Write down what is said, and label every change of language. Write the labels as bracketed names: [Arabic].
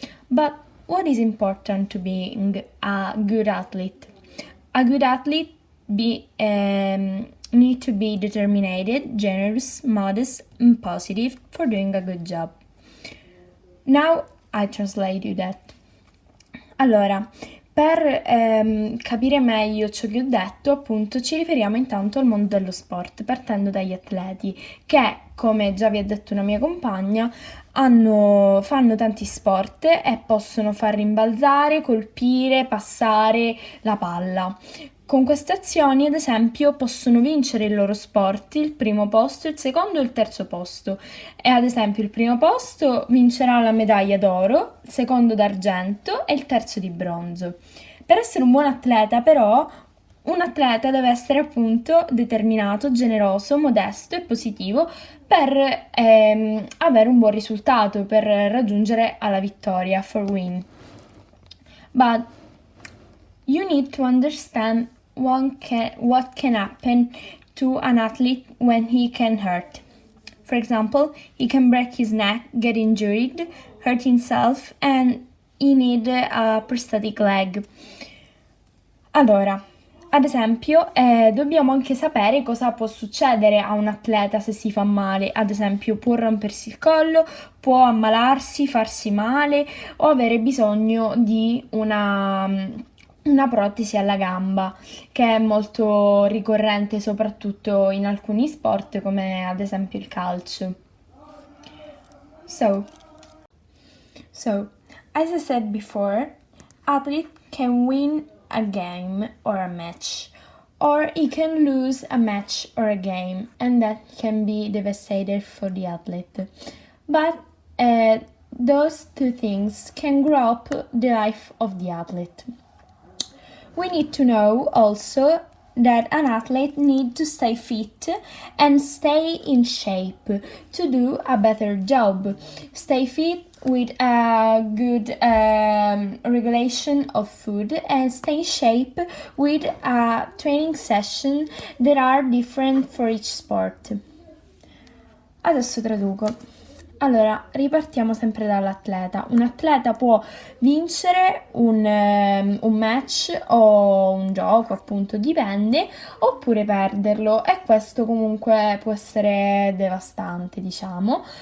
[English] But what is important to being a good athlete? A good athlete need to be determined, generous, modest and positive for doing a good job. Now I translate you that. [Italian] Allora, per capire meglio ciò che ho detto, appunto, ci riferiamo intanto al mondo dello sport, partendo dagli atleti, che, come già vi ha detto una mia compagna, fanno tanti sport e possono far rimbalzare, colpire, passare la palla. Con queste azioni, ad esempio, possono vincere il loro sport, il primo posto, il secondo e il terzo posto. E ad esempio il primo posto vincerà la medaglia d'oro, il secondo d'argento e il terzo di bronzo. Per essere un buon atleta, però, un atleta deve essere appunto determinato, generoso, modesto e positivo per avere un buon risultato, per raggiungere alla vittoria, [English] for win. But you need to understand what can happen to an athlete when he can hurt. For example, he can break his neck, get injured, hurt himself, and he need a prosthetic leg. [Italian] Allora, ad esempio, dobbiamo anche sapere cosa può succedere a un atleta se si fa male. Ad esempio, può rompersi il collo, può ammalarsi, farsi male o avere bisogno di una protesi alla gamba, che è molto ricorrente soprattutto in alcuni sport come ad esempio il calcio. [English] So as I said before, athlete can win a game or a match, or he can lose a match or a game, and that can be devastating for the athlete. But those two things can grow up the life of the athlete. We need to know also that an athlete needs to stay fit and stay in shape to do a better job. Stay fit with a good regulation of food and stay in shape with a training session that are different for each sport. [Italian] Adesso traduco. Allora, ripartiamo sempre dall'atleta. Un atleta può vincere un match o un gioco, appunto, dipende, oppure perderlo, e questo comunque può essere devastante, diciamo.